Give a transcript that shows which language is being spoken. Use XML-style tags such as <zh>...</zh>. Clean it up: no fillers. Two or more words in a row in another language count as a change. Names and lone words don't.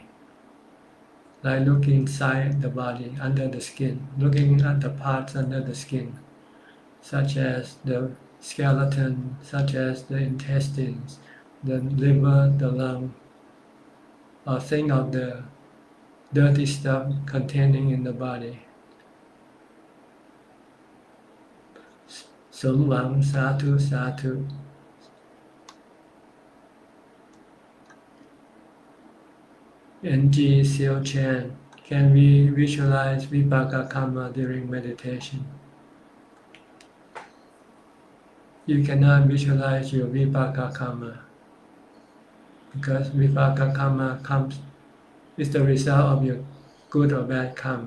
<en>Like looking inside the body, under the skin, looking at the parts under the skin, such as the skeleton, such as the intestines, the liver, the lung, or think of the dirty stuff containing in the body.</en> <pi>Sumvang, sadhu, sadhu.</pi> <en>NG Seo Chan, can we visualize vipaka karma during meditation? You cannot visualize your vipaka karma because vipaka karma is the result of your good or bad karma.</en>